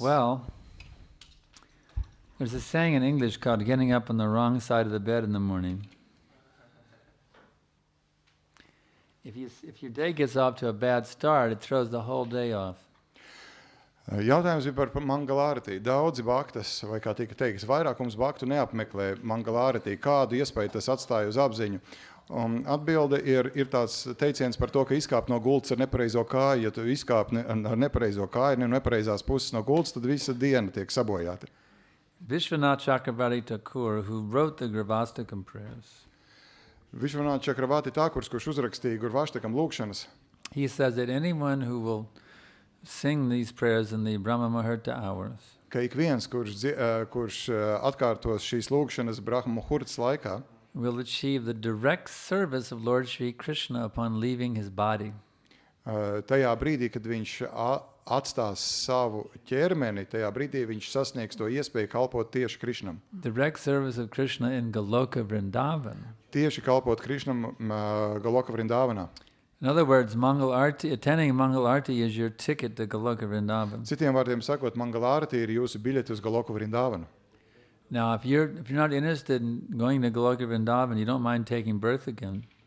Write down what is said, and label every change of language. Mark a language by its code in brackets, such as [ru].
[en] Well, there's a saying in English called getting up on the wrong side of the bed in the morning. If your day gets off to a bad start, it throws the whole day off. [lv] Jautājums bija par Mangalarati. Daudzi bhaktas, vai kā tika teiks, vairākums bhaktu neapmeklē Mangalarati. Kādu iespēju tas atstāja uz apziņu? Atbilde ir tāds teiciens par to, ka izkāp no gultas ar nepareizo kāju. Ja tu izkāp ar nepareizo kāju, nepareizās puses no gultas, tad visa diena tiek sabojāta. [en] Vishwanath Chakravarti Thakur, who wrote the Gravastakam prayers, [lv] Vishwanath Chakravarti Thakurs, kurš uzrakstīja Gurvashtakam lūkšanas, [en] he says that anyone who will sing these prayers in the Brahma Muhurta hours, [lv] ka ik viens, kurš atkārtos šīs lūkšanas Brahma Muhurtas laikā, [en] will achieve the direct service of Lord Shri Krishna upon leaving his body. [lv] Tajā brīdī, kad viņš atstās savu ķermeni, tajā brīdī viņš sasniegs to iespēju kalpot tieši Krishnam. [en] Direct service of Krishna in Goloka Vrindavan. [lv] Tieši kalpot Krishnam Goloka Vrindavanā. [en] In other words, Mangal Arti, attending Mangal Arti is your ticket to Goloka Vrindavan. [lv] Citiem vārdiem sakot, Mangalarati ir jūsu biļete uz Goloka Vrindavanu. [en] Now, if you're not interested in going to Goloka Vrindavan, you don't mind taking birth again.